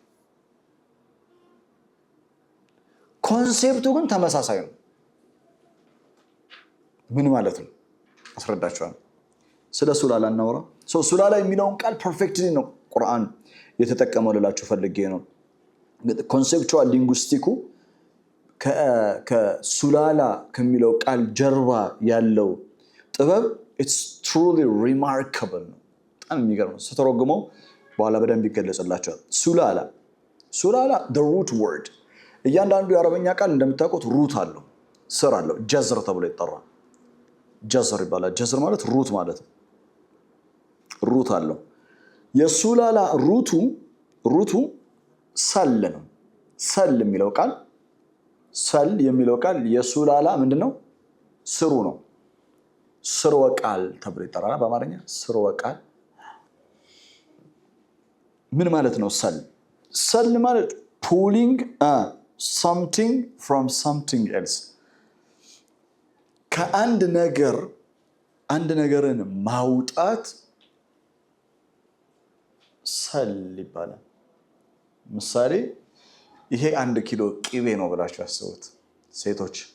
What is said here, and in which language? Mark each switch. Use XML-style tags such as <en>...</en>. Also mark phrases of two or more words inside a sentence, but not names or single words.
<am>ኮንሴፕቱ ግን ተመሳሳይ ነው። ምን ማለት ነው አስረዳችኋለሁ። ስለ ሱላላ እናወራ። ሱላላ የሚለውን ቃል ፐርፌክትሊ ነው ቁርአን የተጠቀመው ልላችሁ ፈልጌ ነው።</am> <en>conceptual linguistic</en> <am>ከሱላላ ከሚለው ቃል ጀርባ ያለው ጥበብ</am> <en>it's truly remarkable</en> <am>ነው። በጣም የሚገርም ነው። ስተረጉመው በኋላ በደንብ ይገለጽላችኋል። ሱላላ</am> <en>the root word</en> <am>እያንዳንዱ የአረበኛ ቃል እንደምታውቁት ሩት አለው፣ ስር አለው። ጀዝር ተብሎ ይጠራል። ጀዝር ይባላል። ጀዝር ማለት ሩት ማለት ነው። ሩት አለው። የሱላላ ሩቱ ሰል ነው። ሰል የሚለው ቃል የሱላላ ምንድነው? ስሩ ነው። ስርወ ቃል ተብሎ ይጠራል በአማርኛ። ስርወ ቃል ምን ማለት ነው? ሰል ማለት</am> <en>pulling something from something else</en> <am>ከአንድ ነገርን ማውጣት ሰል ይባላል። ምሳሌ ይሄ 1 ኪሎ ቅቤ ነው ብላችሁ አስቡት ሴቶች።</am>